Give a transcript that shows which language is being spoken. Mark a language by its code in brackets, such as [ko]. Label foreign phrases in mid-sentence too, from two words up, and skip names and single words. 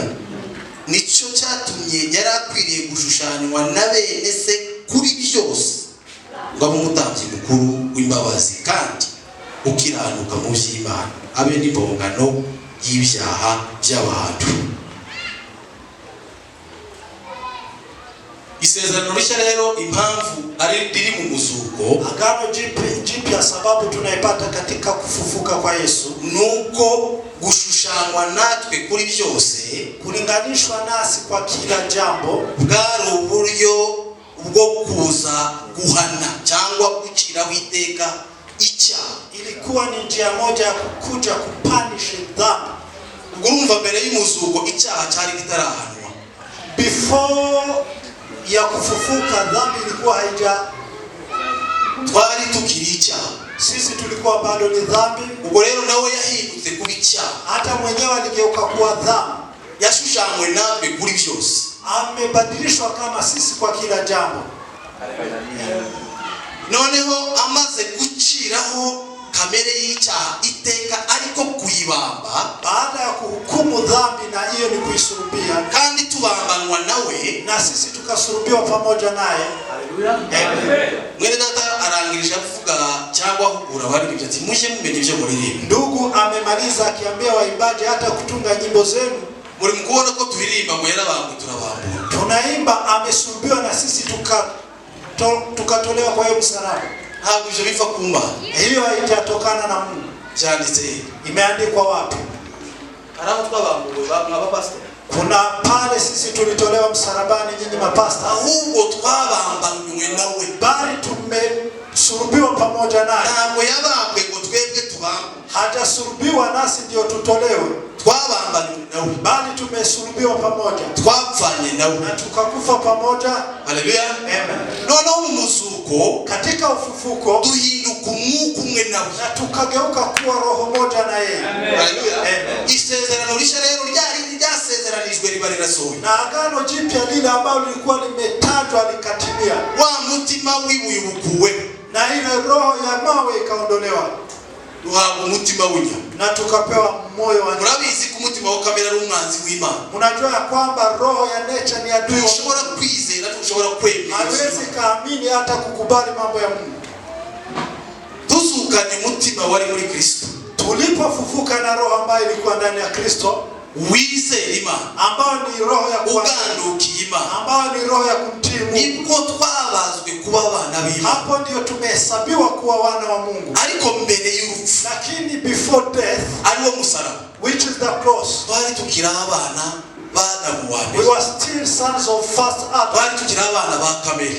[rw] Nico cyatumye yari akwiriye gushushanywa na bene se kuri byose, ngo abe umutambyi mukuru w'imbabazi kandi ukiranuka mu by'Imana, abe n'impongano y'ibyaha by'abantu. Isezerano rishya rero impamvu ari riri mu muzuko, [sw] agano jipya sababu tunaipata katika kufufuka kwa Yesu, [rw] nuko gushushanywa natwe kuri byose, [sw] kulinganishwa nasi kwa kila jambo, [rw] bwari uburyo bwo kuza guhana cyangwa guciraho iteka icyaha. [sw] Ilikuwa ni njia moja ya kukuja kupunish dhambi. [rw] Urumva mbere y'umuzuko icyaha cyari kitarahanwa, [sw] Before ya kufufuka dhambi ilikuwa haija, [rw] twari tukiri icyaha. [sw] Sisi tulikuwa bado ni dhambi. [rw] Ubwo rero nawe yahindutse kuba icyaha. [sw] Hata mwenyewe aligeuka kuwa dhambi. [rw] Yashushanywe natwe kuri byose. [sw] Amebadilishwa kama sisi kwa kila jambo. [rw] Noneho amaze guciraho kamere y'icyaha iteka ariko kuyibamba, [sw] baada ya kuhukumu dhambi, na hiyo ni kuisurubia, [rw] kandi tubambanwa nawe, [sw] na sisi tukasurubiwa pamoja naye. Haleluya. Amen. [rw] Mwene data arangirije avuga cyangwa ahugura abaririmbyi ati muje mumenye ibyo muririmba. [sw] Ndugu amemaliza akiambia waimbaji hata kutunga nyimbo zenu. [rw] Muri mkuona ko turirimba ngo yarabambwe turabambura. [sw] Tunaimba amesurubiwa na sisi tukatolewa kwa hiyo msalaba. [rw] Ntabwo ibyo biva kumba. [sw] Hiyo haijatokana na Mungu. [rw] Byanditse. [sw] Imeandikwa wapi? [rw] Haraho twabambuwe baba pastor. [sw] Kuna pale sisi tulitolewa msalabani nyinyi mapasta. [rw] Ahubwo twabambanywe nawe. [sw] Bali tumesurubiwa pamoja naye. [rw] Ntabwo yabambwe ngo twebwe tubambwe. [sw] Hajasurubiwa nasi ndio tutolewe. [rw] Twabambanywe nawe. [sw] Bali tumesurubiwa pamoja. [rw] Twapfanye nawe. [sw] Na tukakufa pamoja. Haleluya. Amen. [rw] Noneho mumuzuko, [sw] katika ufufuko [rw] duhinduka umwuka umwe nawe. [sw] Na tukageuka kuwa roho moja na yeye. Haleluya. [rw] Isezerano rishya rero ryasezeranijwe riba rirasohoye. [sw] Na agano jipya lile ambalo lilikuwa limetajwa likatimia. [rw] Wa mutima w'ibuye ubukuwe. [sw] Na ile roho ya mawe ikaondolewa. [rw] Duhabwa umutima w'inyama. [sw] Na tukapewa moyo wa nyama. [rw] Murabizi ko umutima wa kamera ari umwanzi w'Imana. [sw] Unajua ya kwamba roho ya nature ni adui. [rw] Tushobora kwizera, tushobora kwemera. [sw] Hawezi kaamini hata kukubali mambo ya Mungu. [rw] Tuzukanye umutima wari muri Kristo. [sw] Tulipofufuka na roho ambayo ilikuwa ndani ya Kristo, [rw] wizera Imana, [sw] ambao ni roho ya [rw] ugandukiye Imana, [sw] ambao ni roho ya kumtii Mungu, [rw] nibwo twabazwe kuba abana b'Imana. [sw] Hapo ndio tumehesabiwa kuwa wana wa Mungu. [rw] Ariko mbere y'urupfu, [en] lakini before death, [rw] ariwo musaraba, [en] which is the cross, [rw] twari tukira abana b'Adamu wa mbere. [en] We were still sons of first Adam. [rw] Twari tukira abana ba kamere.